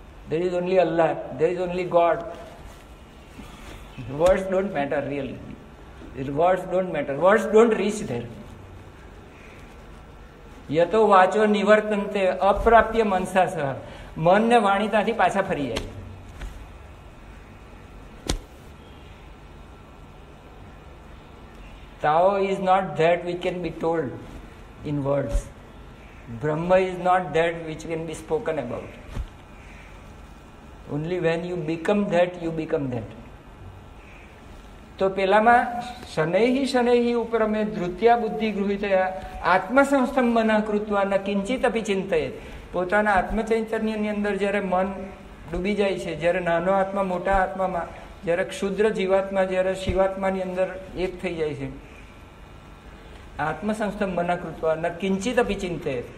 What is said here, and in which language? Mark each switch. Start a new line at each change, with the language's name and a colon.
English: There is only Allah, there is only God. Words don't matter really. Words don't matter. Words don't reach there.
Sanskrit: યતો વાચો નિવર્તનતે અપ્રાપ્ય મનસા સહ.
Gujarati: મન ને વાણી ત્યાંથી પાછા ફરી જાય.
English: Tao is not that which can be told in words. Brahma is not that which can be spoken about. Only when you become that, you become that.
Gujarati: તો પેલામાં
Sanskrit: શનૈહી
Gujarati: ઉપર અમે
Sanskrit: ધૃત્યા બુદ્ધિ ગૃહિતયા આત્મસંસ્થંભના કૃત્વા ન કિંચિત અપી ચિંતયેત.
Gujarati: પોતાના આત્મચૈતન્યની અંદર જ્યારે મન ડૂબી જાય છે, જ્યારે નાનો આત્મા મોટા આત્મામાં, જ્યારે ક્ષુદ્ર જીવાત્મા જ્યારે શિવાત્માની અંદર એક થઈ જાય છે,
Sanskrit: આત્મસંસ્થંભના કૃત્વા ન કિંચિત અપી ચિંતયેત.